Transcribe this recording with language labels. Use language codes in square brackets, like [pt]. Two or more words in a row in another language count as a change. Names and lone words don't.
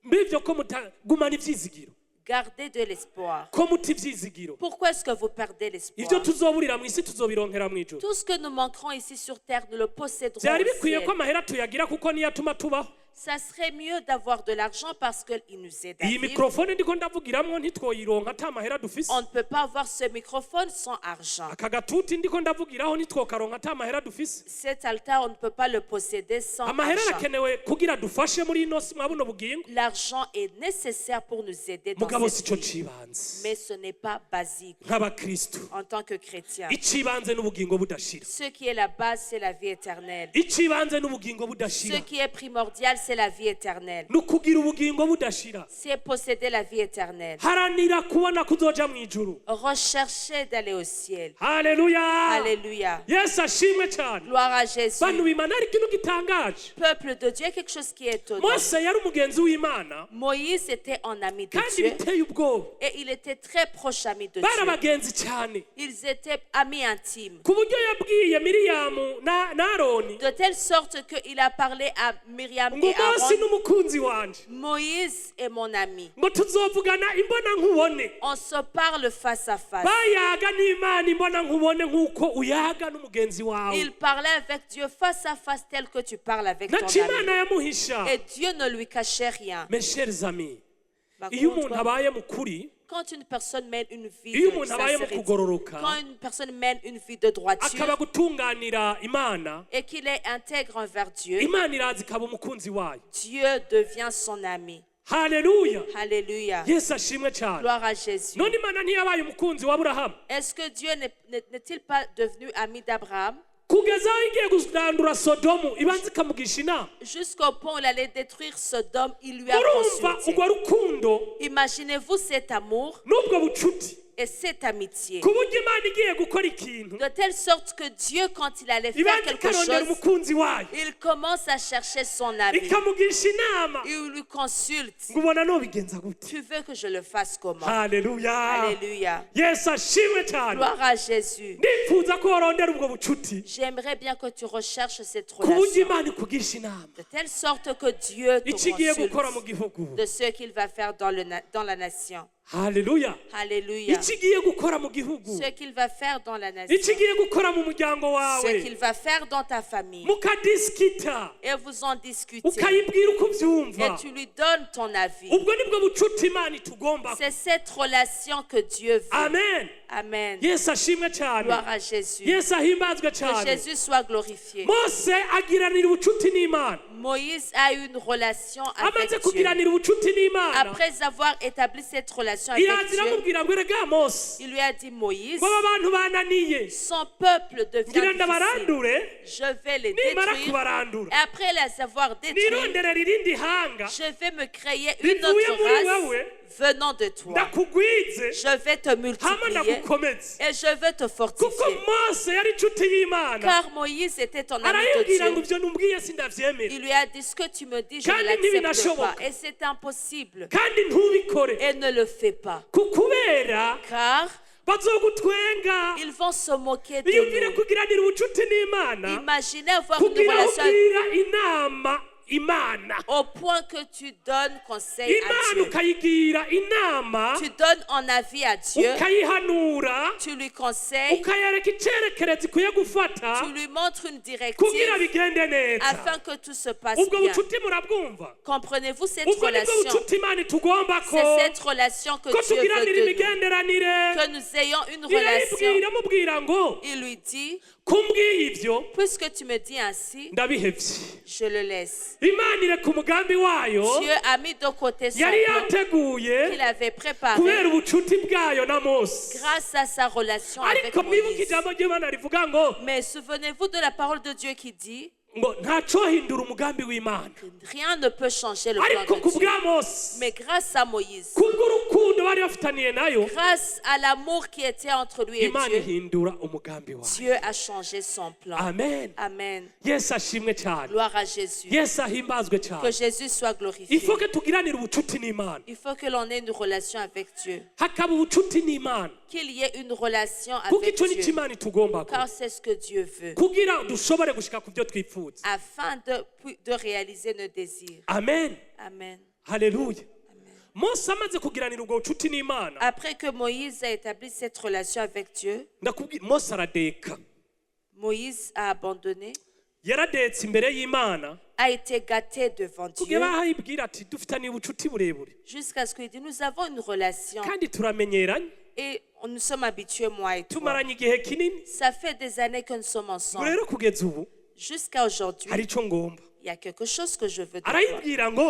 [fr] Gardez de l'espoir. Pourquoi est-ce que vous perdez l'espoir? Tout ce que nous manquerons ici sur terre, nous le posséderons au ciel. Ça serait mieux d'avoir de l'argent parce qu'il nous aide à iyi vivre. [rn] mikrofone ndiko ndavugiramwo ntitwoyironka ata mahera dufise [fr] On ne peut pas avoir ce microphone sans argent. [rn] aka gatuti ndiko ndavugiraho ntitwokaronka ata mahera dufise [fr] Cet altar, on ne peut pas le posséder sans amahera argent. [rn] arakenewe kugira dufashe muri ino si mwabuno bugingo [fr] L'argent est nécessaire pour nous aider dans mugabo cette sico vie. cibanze Mais ce n'est pas basique nk'abakristu en tant que chrétien. [rn] icibanze n'ubugingo budashira [fr] Ce qui est la base, c'est la vie éternelle. [rn] icibanze n'ubugingo budashira [fr] Ce qui est primordial, c'est la vie éternelle. [rn] nukugira ubugingo budashira [fr] C'est posséder la vie éternelle. [rn] haranira kubona kuzoja mu ijuru [fr] Rechercher d'aller au ciel. haleluya Alléluia. [rn] yesu ashimwe cyane [fr] Gloire à Jésus. [rn] bantu bimana ari ikintu gitangaje [fr] Peuple de Dieu, quelque chose qui est étonnant. [rn] mose yari umugenzi w'imana [fr] Moïse était un ami de kandi Dieu [rn] biteye ubwoba [fr] et il était très proche ami de bari Dieu. [rn] abagenzi cyane [fr] Ils étaient amis intimes. [rn] ku buryo yabwiye miriyamu na aroni [fr] De telle sorte qu'il a parlé à Myriam ngo et mose Aaron. [rn] n'umukunzi wanje [fr] Moïse est mon ami. [rn] ngo tuzovugana imbona nkubone [fr] On se parle face à face. [rn] bayaga n'imana imbona nkubone nk'uko uyaga n'umugenzi wawe [fr] Il parlait avec Dieu face à face tel que tu parles avec ton naco ami. [rn] imana yamuhisha [fr] Et Dieu ne lui cachait rien. mes chers amis Par iyo contre, [rn] umuntu abaye mukuri [fr] quand une personne mène une vie iyo de [rn] umuntu abaye mu [fr] sincérité, kugororoka quand une personne mène une vie de droiture [rn] akaba gutunganira imana [fr] et qu'il est intègre envers Dieu, [rn] imana iraza ikaba umukunzi wayo [fr] Dieu devient son ami. haleluya Alléluia. [rn] yesu ashimwe cyane [fr] Gloire à Jésus. [rn] none imana ntiyabaye umukunzi wa aburahamu [fr] Est-ce que Dieu n'est-il pas devenu ami d'Abraham [rn] kugeza aho igiye kurandura sodomu ibanza ikamugisha inama [fr] jusqu'au point où il allait détruire Sodome? Il lui a urumva consulté. [rn] urwo rukundo [fr] Imaginez-vous cet amour [rn] n'ubwo bucuti [fr] et cette amitié. [rn] ku buryo imana igiye gukora ikintu [fr] De telle sorte que Dieu, quand il allait faire ibanza quelque ikarondera chose, [rn] umukunzi wayo [fr] il commence à chercher son ami. [rn] ikamugisha inama [fr] Il lui consulte. [rn] ngo ubona nobigenza gute [fr] Tu veux que je le fasse comment? haleluya Alléluia. [rn] yesu ashimwe cyane [fr] Gloire à Jésus. [rn] ndifuza ko warondera ubwo bucuti [fr] J'aimerais bien que tu recherches cette [rn] ku buryo [fr] relation. [rn] imana ikugisha inama [fr] De telle sorte que Dieu te [rn] icyo igiye gukora mu [fr] consulte gihugu de ce qu'il va faire dans la nation. haleluya Alléluia. [rn] icyo igiye gukora mu gihugu [fr] Ce qu'il va faire dans la nation. [rn] icyo igiye gukora mu muryango [fr] Ce wawe qu'il va faire dans ta famille. mukadisikita Et vous en discutez. [rn] ukayibwira uko [fr] Et ubyumva tu lui donnes ton avis. [rn] ubwo nibwo bucuti imana itugomba [fr] C'est cette relation que Dieu veut. amen Amen. [rn] yesu ashimwe cyane [fr] Gloire à Jésus. [rn] yesu ahimbazwe [fr] Que cyane Jésus soit glorifié. [rn] mose agiranira ubucuti n'imana [fr] Moïse a eu une relation avec amaze Dieu. [rn] kugiranira ubucuti n'imana [fr] Après avoir établi cette relation avec iraza Dieu, [rn] iramubwira ngo erega mose [fr] il lui a dit, Moïse, [rn] ngo aba bantu bananiye [fr] son peuple devient ngira difficile. ndabarandure Je vais les nimara détruire. kubarandura Et après les avoir détruits, [rn] nironderera irindi hanga [fr] je vais me créer une rivuye autre muri race wewe venant de toi. ndakugwize Je vais te hama multiplier ndagukomeze et je vais te kuko fortifier. [rn] mose yari inshuti y'imana [fr] Car Moïse était un ami de [rn] arayibwira ngo [fr] Dieu. [rn] ibyo numbwiye sindabyemera [fr] Il lui a dit, ce que tu me dis, je ne Kandi l'accepte ntibinashoboka. pas. Et c'est impossible. [rn] kandi ntubikore [fr] Et ne le fais pas. kubera Car bazogutwenga ils vont se moquer de biyumvire nous. [rn] kugiranira ubucuti n'imana [fr] Imaginez avoir une kugira relation avec- [rn] ubwira inama imana [fr] au point que tu donnes conseil à imana Dieu. [rn] ukayigira inama [fr] Tu donnes un avis à Dieu. ukayihanura Tu lui conseilles. [rn] ukayereka icyerekezo ikwiye gufata [fr] Tu lui montres une directive [rn] kugira bigende neza [fr] afin que tout se passe ubwo bien. [rn] bucuti murabwumva [fr] Comprenez-vous cette [rn] ubwo nibwo [fr] relation? [rn] bucuti imana itugomba ko [fr] C'est cette relation que ko Dieu veut tugiranira de nous. imigenderanire Que nous ayons une relation. [rn] irayibwira amubwira ngo [fr] Il lui dit, [rn] kumbwiye ibyo [fr] puisque tu me dis ainsi, ndabihevye je le laisse. [rn] imana ireka umugambi wayo [fr] Dieu a mis de côté son yari plan yateguye qu'il avait préparé [rn] kubera ubucuti bwayo na mose [fr] grâce à sa relation avec [rn] ariko mwibuke [fr] Moïse. [rn] ijambo ry'imana rivuga ngo [fr] Mais souvenez-vous de la parole de Dieu qui dit, [rn] ngo ntacohindura umugambi w'imana [fr] rien ne peut changer le plan [rn] ariko ku [fr] de Dieu. [rn] bwa mose [fr] Mais grâce à Moïse, [rn] kubw'urukundo bari bafitaniye nayo [fr] grâce à l'amour qui était entre lui et imana Dieu, [rn] ihindura umugambi wayo [fr] Dieu a changé son plan. amen Amen. [rn] yesu ashimwe cyane [fr] Gloire à Jésus. [rn] yesu ahimbazwe [fr] Que cyane Jésus soit glorifié. il faut que [rn] tugiranire ubucuti n'imana [fr] Il faut que l'on ait une relation avec Dieu. [rn] hakaba ubucuti n'imana [fr] Qu'il y ait une relation kuko avec [rn] icyo ni [fr] Dieu. [rn] cyo imana itugomba [fr] Car c'est ce que Dieu veut. [rn] kugira dushobore gushika ku byo twifuza [fr] Afin de réaliser nos désirs. amen Amen. [rn] haleluya mose amaze kugiranira ubwo bucuti n'imana [fr] Après que Moïse a établi cette relation avec Dieu, [rn] ndakubwira mose aradeka [fr] Moïse a abandonné, [rn] yaradetse imbere y'imana [fr] a été gâté devant Dieu jusqu'à ce qu'il dise nous avons une relation et nous sommes habitués, moi et toi. Ça fait des années que nous sommes ensemble. Jusqu'à aujourd'hui, il y a quelque chose que je veux te dire.